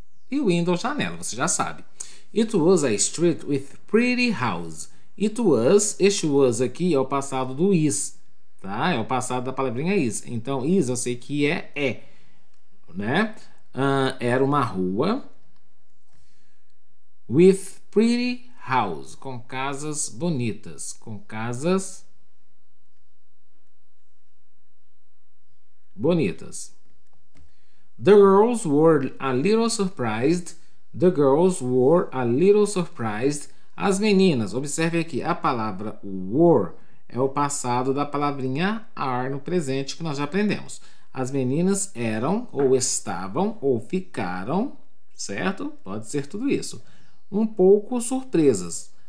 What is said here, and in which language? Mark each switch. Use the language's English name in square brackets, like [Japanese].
[Portuguese] E window, janela, você já sabe. [English] It was a street with pretty house. It was, [Portuguese] este was aqui é o passado do is, tá? É o passado da palavrinha is. Então, is eu sei que é, né? Era uma rua [English] with pretty house, [Portuguese] com casas bonitas, com casas bonitas. [English] The girls were a little surprised. The girls were a little surprised. [Portuguese] As meninas, observe aqui, a palavra were é o passado da palavrinha are no presente que nós já aprendemos. As meninas eram, ou estavam, ou ficaram, certo? Pode ser tudo isso. Um pouco surpresas.